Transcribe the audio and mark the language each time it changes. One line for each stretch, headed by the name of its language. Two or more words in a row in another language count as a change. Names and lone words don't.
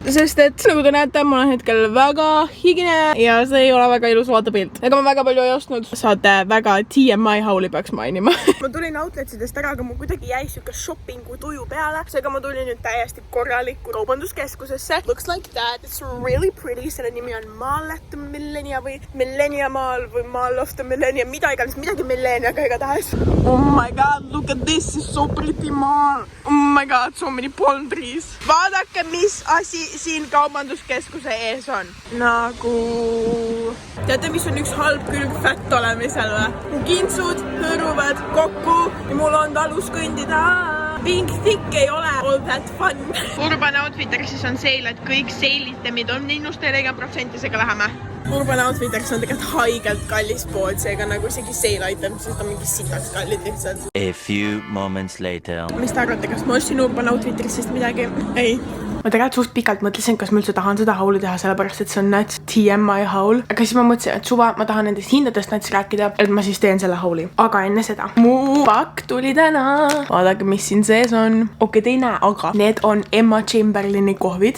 Estonian: Sest et, nagu te näete, ma olen hetkel väga higine ja see ei ole väga ilus vaatepilt. Ega ma väga palju ei ostnud. Saate väga TMI hauli peaks mainima. Ma tulin outletsidest ära, aga mul kuidagi jäi siuke shoppingu tuju peale. Seega ma tulin nüüd täiesti korralikku kaubanduskeskusesse.
English: Looks like that. It's really pretty.
Estonian: Selle nimi on Mall at the Millenia või Millenia Mall või Mall of the Millenia. Midagi Milleniaga igatahes.
English: Oh my god, look at this. It's so pretty mall. Oh my god, so many palm trees.
Estonian: Vaadake, mis asi siin kaubanduskeskuse ees on. Nagu... Teate, mis on üks halb külg fett olemisel või? Mu kintsud hõõruvad kokku ja mul on talus kõndida.
English: Being thick
Estonian: ei ole
English: all that fun.
Estonian: Urban Outfittersis on sale, et kõik sale-itemid on -40% läheme. Urban Outfittersis on tegelikult haigelt kallis pood, seega nagu isegi sale item, sest on mingi sitaks kallid lihtsalt.
English: A few moments later.
Estonian: Mis te arvate, kas ma ostsin Urban Outfittersist midagi? Ei. Ma tegelikult suht pikalt mõtlesin, kas ma üldse tahan seda hauli teha, sellepärast et see on näits TMI haul. Aga siis ma mõtlesin, et suva, ma tahan nendest hindadest näits rääkida, et ma siis teen selle hauli. Aga enne seda. Mu pakk tuli täna. Vaadake, mis siin sees on. Okei, te ei näe, aga need on Emma Chamberlaini kohvid.